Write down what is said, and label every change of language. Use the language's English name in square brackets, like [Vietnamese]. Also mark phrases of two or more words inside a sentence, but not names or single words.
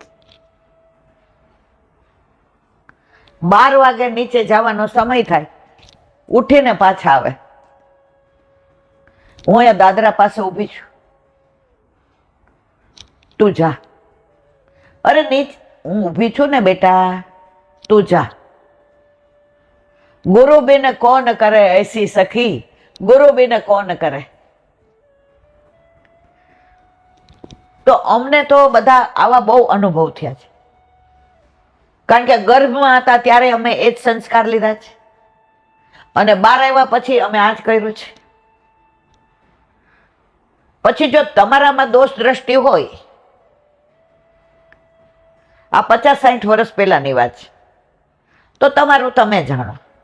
[Gujarati] 12 વાગે નીચે જવાનો સમય થાય, ઉઠીને પાછા આવે। હું અહીંયા દાદરા પાસે ઊભી છું, તું જા। અરે નીચ, હું ઊભી છું ને બેટા, તું જા। [Hindi] ગુરુ बिन कौन करे ऐसी सखी, गुरु बिन कौन करे। [Gujarati] તો અમને તો બધા આવા બહુ અનુભવ થયા છે, કારણ કે ગર્ભમાં હતા ત્યારે અમે એ જ સંસ્કાર લીધા છે અને બહાર આવ્યા પછી અમે આ જ કર્યું છે. પછી જો તમારામાં દોષ દ્રષ્ટિ હોય, આ 50-60 વર્ષ પહેલાની વાત છે, તો તમારું તમે જાણો.